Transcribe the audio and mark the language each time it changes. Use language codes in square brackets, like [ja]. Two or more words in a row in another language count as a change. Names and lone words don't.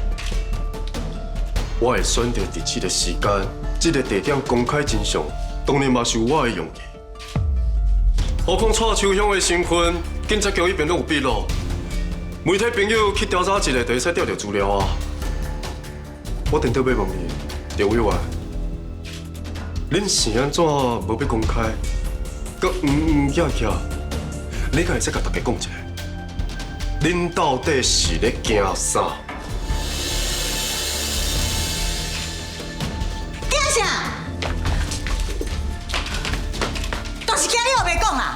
[nan] 我会选择伫这个时间、这个地点公开真相，当然嘛是有我的用意。何况蔡秋香的身份，警察局迄边都有笔录，媒体朋友去调查一下，就会使调到资料啊。我等到要问你，刘委员，恁是安怎无要公开？佮呀，你敢会使甲大家讲一下？恁到底是咧惊啥？惊啥？都是惊你后袂讲啦。